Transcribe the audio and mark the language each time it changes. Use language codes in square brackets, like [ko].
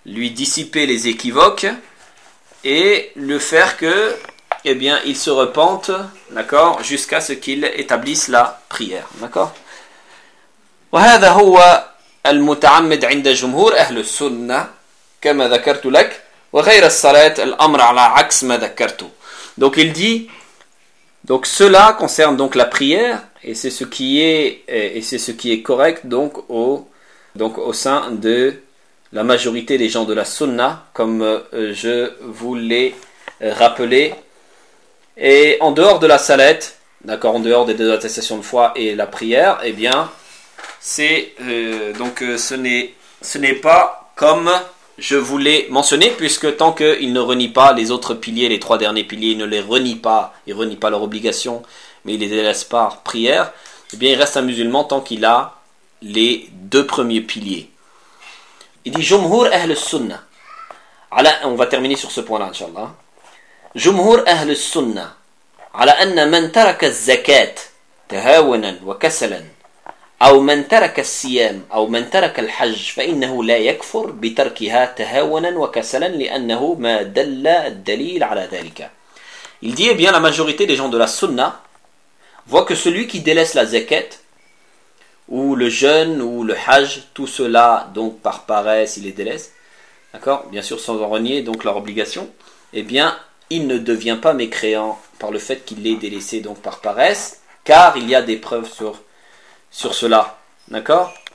[fr] dissiper les équivoques et le faire que, eh bien, il se repente, d'accord, jusqu'à ce qu'il établisse la prière, d'accord. [ar] وهذا هو المتعمد عند جمهور أهل السنة كما ذكرت لك وغير الصلاة الأمر على عكس ما ذكرت. [fr] Donc il dit, donc cela concerne donc la prière. Et c'est ce qui est correct donc au sein de la majorité des gens de la sunna, comme je vous l'ai rappelé. Et en dehors de la salette, d'accord, en dehors des deux attestations de foi et la prière, eh bien c'est ce n'est pas comme je vous l'ai mentionné, puisque tant qu'il ne renie pas les autres piliers, les 3 derniers piliers, il ne renie pas leur obligation, mais il les délaisse par prière, eh bien il reste un musulman tant qu'il a les 2 premiers piliers. Il dit [ar] Jumhur Ahl Sunnah. [fr] On va terminer sur ce point-là, Inch'Allah. [ar] Jumhur Ahl Sunnah. Ala anna man taraka zakat tahawanan wa kasalan أو من ترك الصيام أو من ترك الحج فإنه لا يكفر بتركها تهاونا وكسلا لأنه ما دل الدليل على ذلك. [fr] Il dit, eh bien, la majorité des gens de la sunna voient que celui qui délaisse la zakat, ou le jeûne, ou le hajj, tout cela, donc par paresse, il les délaisse, d'accord, bien sûr, sans en renier donc leur obligation, eh bien, il ne devient pas mécréant par le fait qu'il l'ait délaissé donc par paresse, car il y a des preuves sur cela, d'accord.